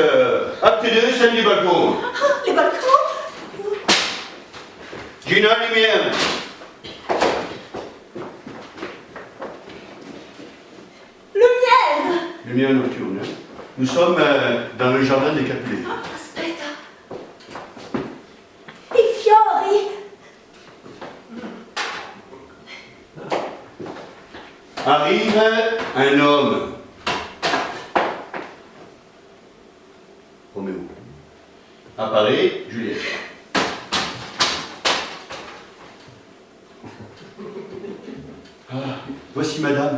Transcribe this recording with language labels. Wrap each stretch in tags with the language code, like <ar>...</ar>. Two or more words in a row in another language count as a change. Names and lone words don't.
<fr>Acte 2, scène du balcon. Les balcons? Gina, lumière. Lumière! Lumière nocturne. Nous sommes dans le jardin des Capulets.</fr> <it>Aspetta. I fiori!</it> <fr>Arrive un homme. Roméo. Apparaît Juliette. Ah, voici madame.</fr>